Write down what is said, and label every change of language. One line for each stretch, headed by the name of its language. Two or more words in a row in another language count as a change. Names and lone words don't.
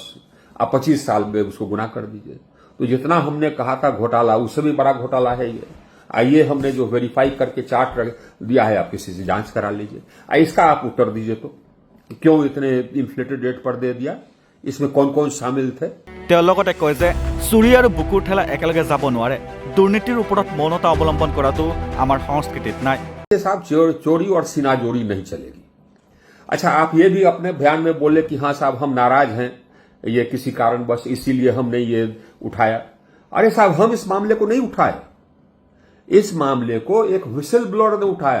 Hindi: आप 25 साल में उसको गुना कर दीजिए, तो जितना हमने कहा था घोटाला, उससे भी बड़ा घोटाला है ये। आइए, हमने जो वेरीफाई करके चार्ट दिया है, आप किसी से जांच करा लीजिए। इसका आप उत्तर दीजिए तो क्यों इतने
English: inflated rate
Hindi: पर दे दिया, इसमें कौन कौन शामिल थे।
Assamese: তেওঁ লগতে কয় যে চুৰি আৰু বুকুৰ ঠেলা একেলগে যাব নোৱাৰে, দুৰ্নীতিৰ ওপৰত মৌনতা অৱলম্বন কৰাটো আমাৰ সংস্কৃতিত নাই।
Hindi: साहब चोरी और सीनाजोरी नहीं चलेगी। अच्छा, आप ये भी अपने बयान में बोले कि हाँ साहब हम नाराज हैं, ये किसी कारणवश इसीलिए हमने ये उठाया। अरे साहब, हम इस मामले को नहीं उठाए, इस मामले को एक
English: whistle blower
Hindi: ने उठाया।